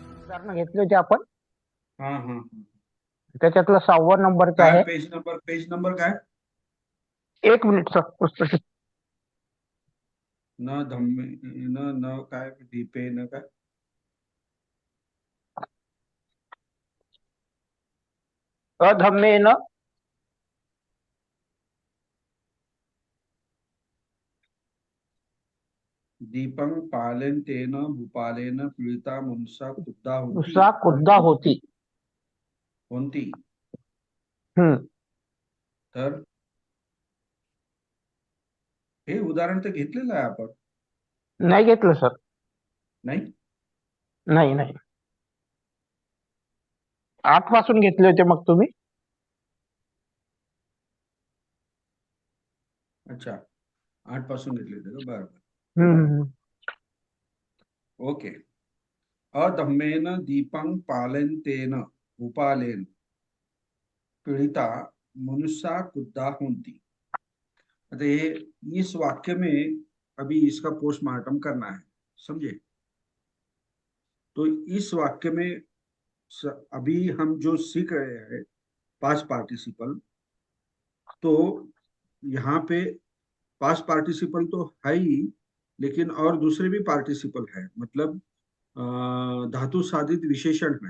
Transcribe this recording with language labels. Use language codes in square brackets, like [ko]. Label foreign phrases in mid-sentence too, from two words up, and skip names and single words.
[mr] उदाहरणं घेतली होती आपण. हा हा. त्याच्यातला 6वा नंबरचा काय आहे. पेज नंबर काय? 1 मिनिट सर, पुस्तक. [pi] न धम्मे न काय दीपे न काय? अधम्मेन दीपं पालेन तेन भूपालेन पीडिता मनुष्या क्रुद्धा होती. नुसा कुद्दा होती. [mr] कोणती? हम्म. तर हे उदाहरण तर घेतलेलं आहे आपण. नाही घेतलं सर. नाही. नाही नाही. 8 पासून घेतले होते मग तुम्ही. अच्छा, 8 पासून घेतले होते का? बरोबर. हम्म. ओके. [pi] अधम्मेन दीपं पालेन तेन भूपालेन पीड़िता मनुष्या क्रुद्धा होती. [hi] तो ये इस वाक्य में अभी इसका पोस्टमार्टम करना है, समझे? तो इस वाक्य में अभी हम जो सीख रहे हैं [en] past participle, [hi] तो यहाँ पे [en] past participle [hi] तो है ही, लेकिन और दूसरे भी पार्टिसिपल है, मतलब धातु साधित विशेषण है।